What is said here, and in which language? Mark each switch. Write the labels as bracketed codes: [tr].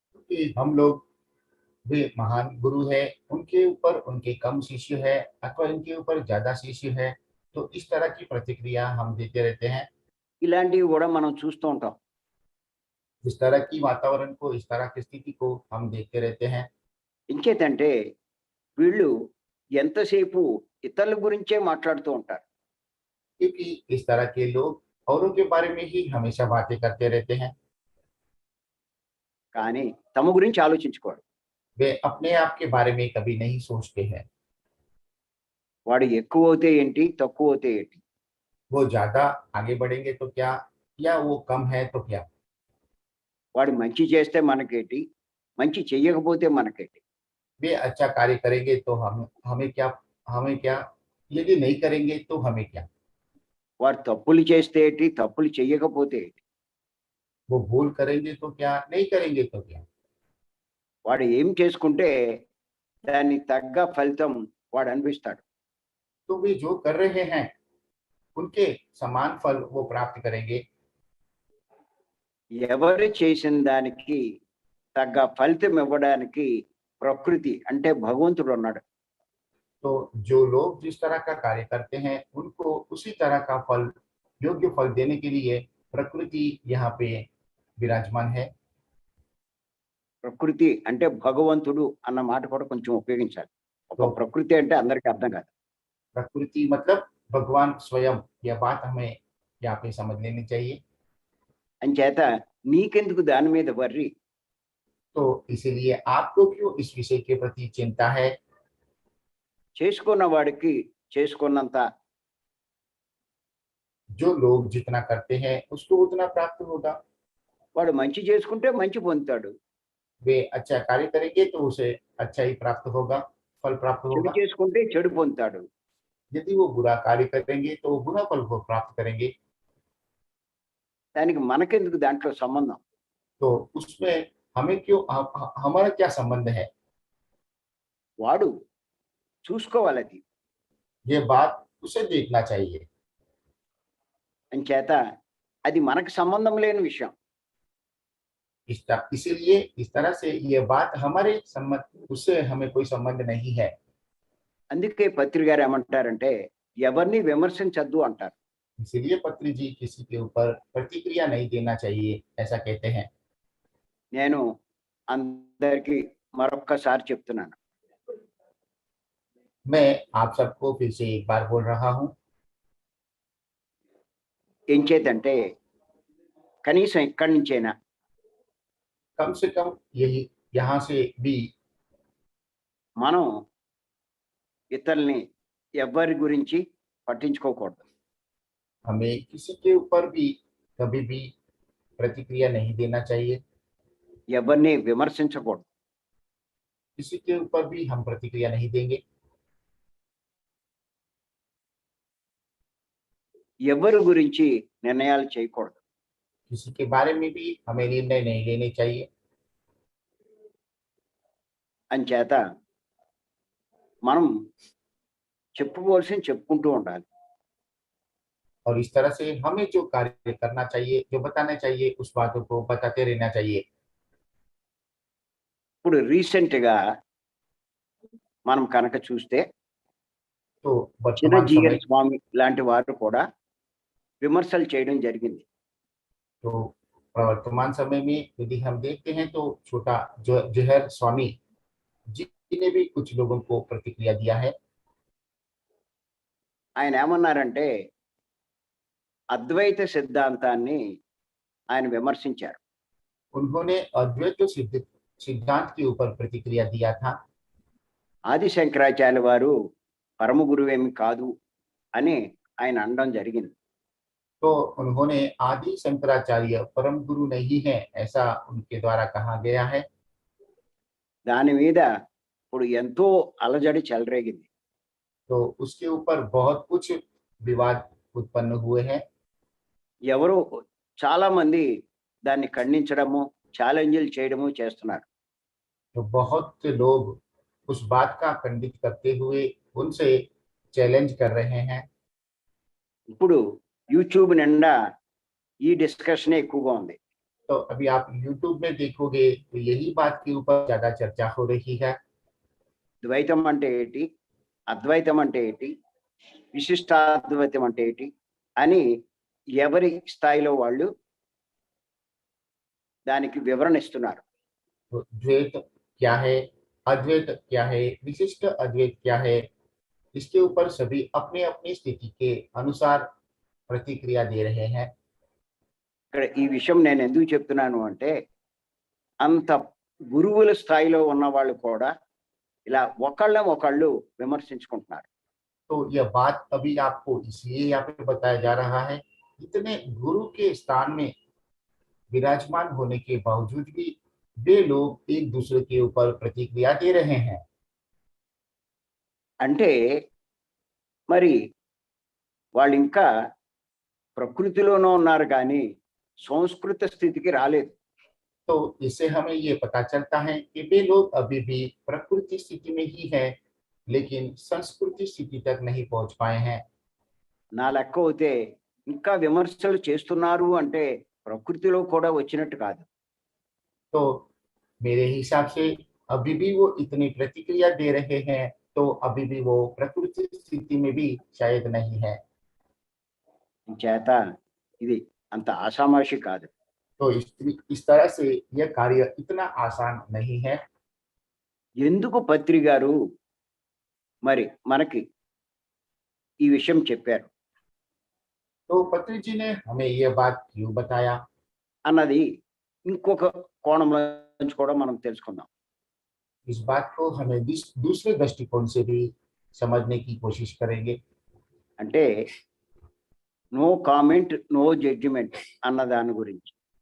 [hi] कि हम लोग वे महान गुरु है, उनके ऊपर उनके कम शिष्य है अथवा इनके ऊपर ज्यादा शिष्य है, तो इस तरह की प्रतिक्रिया हम देते रहते हैं। [te] ఇలాంటివి కూడా మనం చూస్తూ ఉంటాం. [hi] इस तरह की वातावरण को, इस तरह की स्थिति को हम देखते रहते हैं। [te] ఇంకేతంటే వీళ్ళు ఎంతసేపు ఇతరుల గురించే మాట్లాడుతూ ఉంటారు. [hi] क्योंकि इस तरह के लोग औरों के बारे में ही हमेशा बातें करते रहते हैं, [te] కానీ తమ గురించి ఆలోచించుకోరు. [hi] वे अपने आप के बारे में कभी नहीं सोचते हैं। [te] వాడు ఎక్కువ అవుతే ఏంటి తక్కువ అవుతే ఏంటి, [hi] वो ज्यादा आगे बढ़ेंगे तो क्या, या वो कम है तो क्या। [te] వాడు మంచి చేస్తే మనకేంటి మంచి చెయ్యకపోతే మనకేంటి. [hi] वे अच्छा कार्य करेंगे तो हमें क्या, यदि नहीं करेंगे तो हमें क्या। [te] వాడు తప్పులు చేస్తే ఏంటి తప్పులు చెయ్యకపోతే ఏంటి. [hi] वो भूल करेंगे तो क्या, नहीं करेंगे तो क्या। [te] వాడు ఏం చేసుకుంటే దానికి తగ్గ ఫలితం వాడు అనిపిస్తాడు. [hi] तो वे जो कर रहे हैं उनके समान फल वो प्राप्त करेंगे। [te] ఎవరు చేసిన దానికి తగ్గ ఫలితం ఇవ్వడానికి ప్రకృతి అంటే భగవంతుడు ఉన్నాడు. [hi] तो जो लोग जिस तरह का कार्य करते हैं उनको उसी तरह का फल, योग्य फल देने के लिए प्रकृति यहाँ पे विराजमान है। [te] ప్రకృతి అంటే భగవంతుడు అన్న మాట కూడా కొంచెం ఉపయోగించాలి. ఒక [hi] तो [te] ప్రకృతి అంటే అందరికీ అర్థం కాదు. [hi] प्रकृति मतलब भगवान स्वयं, यह बात हमें यहाँ पे समझ लेनी चाहिए। [te] అంచేత నీకెందుకు దాని మీద వర్రి? [hi] तो इसीलिए आपको क्यों इस विषय के प्रति चिंता है। [te] చేసుకున్న వాడికి చేసుకున్నంత, [hi] जो लोग जितना करते हैं उसको उतना प्राप्त होगा। [te] వాడు మంచి చేసుకుంటే మంచి పొందుతాడు, [hi] वे अच्छा कार्य करेंगे तो उसे अच्छा ही प्राप्त होगा, फल प्राप्त [te] చెడు [hi] होगा। [te] చేసుకుంటే చెడు పొందుతాడు. [hi] यदि वो बुरा कार्य करेंगे तो बुरा फल को प्राप्त करेंगे। [te] దానికి మనకెందుకు దాంట్లో సంబంధం? [hi] तो उसमें हमें क्यों, हमारा क्या संबंध है। [te] వాడు చూసుకోవాలి అది. [hi] ये बात उसे देखना चाहिए। [te] అంచేత అది మనకు సంబంధం లేని విషయం. [hi] इसीलिए इस तरह से ये बात हमारे संबंध, उससे हमें कोई संबंध नहीं है। [te] అందుకే పత్రి గారు ఏమంటారంటే ఎవరిని విమర్శించద్దు అంటారు. [hi] इसीलिए पत्री जी किसी के ऊपर प्रतिक्रिया नहीं देना चाहिए, ऐसा कहते हैं। [te] నేను అందరికీ మరొక్కసారి చెప్తున్నాను, [hi] मैं आप सबको फिर से एक बार बोल रहा हूँ। [te] ఏం చేతంటే కనీసం ఇక్కడి నుంచైనా [hi] कम से कम यही यहाँ से भी [te] మనం ఇతరుల్ని ఎవరి గురించి పట్టించుకోకూడదు. [hi] हमें किसी के ऊपर भी कभी भी प्रतिक्रिया नहीं देना चाहिए। [te] ఎవరిని విమర్శించకూడదు. [hi] किसी के ऊपर भी हम प्रतिक्रिया नहीं देंगे। [te] ఎవరి గురించి నిర్ణయాలు చేయకూడదు. [hi] किसी के बारे में भी हमें निर्णय नहीं लेने चाहिए। [te] అంచేత మనం చెప్పుకోవాల్సింది చెప్పుకుంటూ ఉండాలి. [hi] और इस तरह से हमें जो कार्य करना चाहिए, जो बताना चाहिए, उस बातों को बताते रहना चाहिए। [te] ఇప్పుడు రీసెంట్ గా మనం కనుక చూస్తే [hi] तो वर्तमान [te] చిరంజీవి [hi] समय, [te] స్వామి లాంటి వారు కూడా విమర్శలు చేయడం జరిగింది. [hi] तो वर्तमान समय में यदि हम देखते हैं तो छोटा जो जहर स्वामी जी ने भी कुछ लोगों को प्रतिक्रिया दिया है। [te] ఆయన ఏమన్నారంటే అద్వైత సిద్ధాంతాన్ని ఆయన విమర్శించారు. [hi] उन्होंने अद्वैत सिद्धांत के ऊपर प्रतिक्रिया दिया था। [te] ఆది శంకరాచార్య వారు పరమ గురువేమి కాదు అని ఆయన అనడం జరిగింది. [hi] तो उन्होंने आदि शंकराचार्य परम गुरु नहीं है, ऐसा उनके द्वारा कहा गया है। [te] దాని మీద ఇప్పుడు ఎంతో అలజడి చెలరేగింది. [hi] तो उसके ऊपर बहुत कुछ विवाद उत्पन्न हुए हैं। [te] ఎవరు చాలా మంది దాన్ని ఖండించడము, ఛాలెంజ్లు చేయడము చేస్తున్నారు. [hi] तो बहुत से लोग उस बात का खंडित करते हुए उनसे चैलेंज कर रहे हैं। [te] ఇప్పుడు యూట్యూబ్ నిండా ఈ డిస్కషన్ ఎక్కువగా ఉంది. [hi] तो अभी आप YouTube में देखोगे तो यही बात के ऊपर ज्यादा चर्चा हो रही है। [te] ద్వైతం అంటే ఏంటి, అద్వైతం అంటే ఏంటి, విశిష్టాద్వైతం అంటే ఏంటి అని ఎవరి స్థాయిలో వాళ్ళు దానికి వివరణ ఇస్తున్నారు. [hi] तो द्वैत क्या है, अद्वैत क्या है, विशिष्ट अद्वैत क्या है, इसके ऊपर सभी अपने अपनी स्थिति के अनुसार प्रतिक्रिया दे रहे हैं। [te] ఇక్కడ ఈ విషయం నేను ఎందుకు చెప్తున్నాను అంటే అంత గురువుల స్థాయిలో ఉన్న వాళ్ళు కూడా ఇలా ఒకళ్ళు విమర్శించుకుంటున్నారు. [hi] तो यह बात अभी आपको इसलिए यहाँ पे बताया जा रहा है, इतने गुरु के स्थान में विराजमान होने के बावजूद भी वे लोग एक दूसरे के ऊपर प्रतिक्रिया दे रहे हैं। [te] అంటే మరి వాళ్ళు ఇంకా ప్రకృతిలోనూ ఉన్నారు కానీ సంస్కృత స్థితికి రాలేదు. [hi] तो इससे हमें ये पता चलता है कि वे लोग अभी भी प्रकृति स्थिति में ही है, लेकिन संस्कृति स्थिति तक नहीं पहुंच पाए हैं। [te] నా లెక్క అవుతే ఇంకా విమర్శలు చేస్తున్నారు అంటే ప్రకృతిలో కూడా వచ్చినట్టు కాదు. [hi] तो मेरे हिसाब से अभी भी वो इतनी प्रतिक्रिया दे रहे हैं, तो अभी भी वो प्रकृति स्थिति में भी शायद नहीं है। [te] చేత ఇది అంత ఆషామాషి కాదు. [hi] तो इस तरह से यह कार्य इतना आसान नहीं है। [te] ఎందుకు పత్రి గారు మరి మనకి ఈ విషయం చెప్పారు [hi] तो पत्री जी ने हमें यह बात क्यों बताया, [te] అన్నది ఇంకొక కోణంలో నుంచి కూడా మనం తెలుసుకుందాం. [hi] इस बात को हमें दूसरे दृष्टिकोण से भी समझने की कोशिश करेंगे। [te] అంటే [en] no comment no judgement [te] అన్న దాని గురించి.